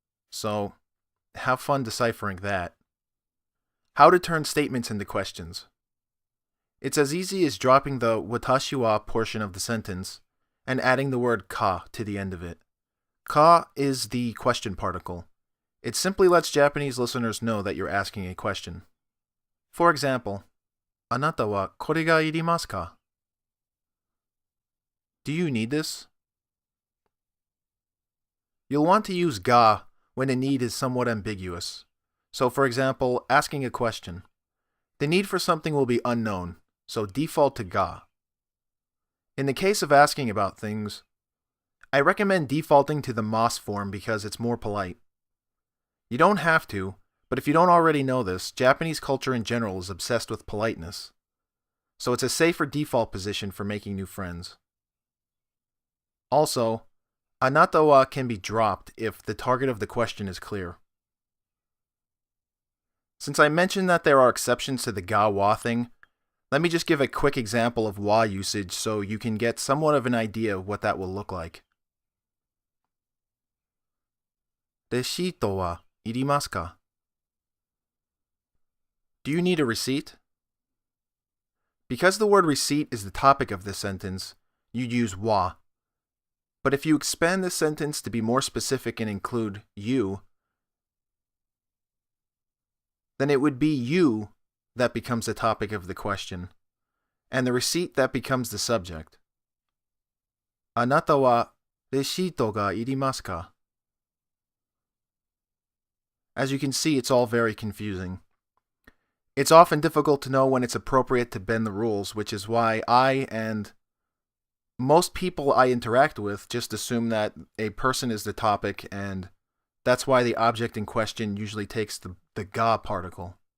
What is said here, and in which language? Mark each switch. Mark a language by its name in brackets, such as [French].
[English] So, have fun deciphering that. How to turn statements into questions. It's as easy as dropping the watashi wa portion of the sentence and adding the word ka to the end of it. Ka is the question particle. It simply lets Japanese listeners know that you're asking a question. [Japanese] For example, あなたはこれがいりますか? [English] Do you need this? You'll want to use ga when a need is somewhat ambiguous. So, for example, asking a question. The need for something will be unknown, so default to ga. In the case of asking about things, I recommend defaulting to the mas form because it's more polite. You don't have to, but if you don't already know this, Japanese culture in general is obsessed with politeness. So it's a safer default position for making new friends. Also, anata wa can be dropped if the target of the question is clear. Since I mentioned that there are exceptions to the ga-wa thing, let me just give a quick example of wa usage so you can get somewhat of an idea of what that will look like. [Japanese] レシートはいりますか? [English] Do you need a receipt? Because the word receipt is the topic of this sentence, you'd use wa. But if you expand this sentence to be more specific and include you, then it would be you that becomes the topic of the question, and the receipt that becomes the subject. [Japanese] あなたはレシートがいりますか? [English] As you can see, it's all very confusing. It's often difficult to know when it's appropriate to bend the rules, which is why I and most people I interact with just assume that a person is the topic, and that's why the object in question usually takes the ga particle.